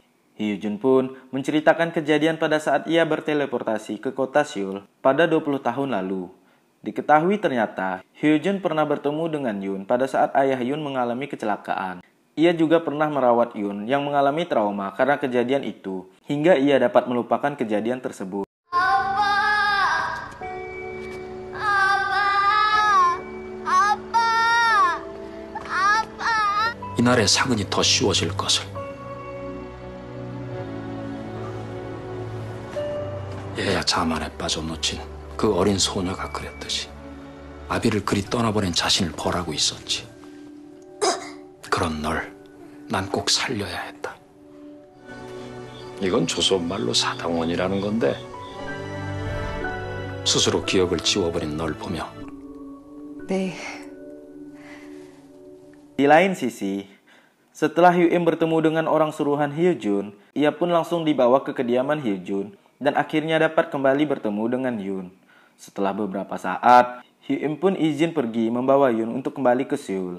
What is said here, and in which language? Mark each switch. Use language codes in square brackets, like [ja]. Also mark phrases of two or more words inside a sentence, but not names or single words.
[id] Hyojun pun menceritakan kejadian pada saat ia berteleportasi ke kota Seoul pada 20 tahun lalu. Diketahui ternyata Hyojun pernah bertemu dengan Yun pada saat ayah Yun mengalami kecelakaan. Ia juga pernah merawat Yun yang mengalami trauma karena kejadian itu, hingga ia dapat melupakan kejadian tersebut. [ko] 이날의 사근이 더 쉬워질 것을. 얘야 자만에 빠져 놓친 그 어린 소녀가 그랬듯이 아비를 그리 떠나보낸 자신을 벌하고 있었지. 그런 널 난 꼭 살려야 했다. 이건 조선말로 사당원이라는 건데 스스로 기억을 지워버린 널 보며 네. [id] Di lain sisi, setelah Hyun bertemu dengan orang suruhan Hyojun, ia pun langsung dibawa ke kediaman Hyojun dan akhirnya dapat kembali bertemu dengan Yun. Setelah beberapa saat, Hyun pun izin pergi membawa Yun untuk kembali ke Seoul.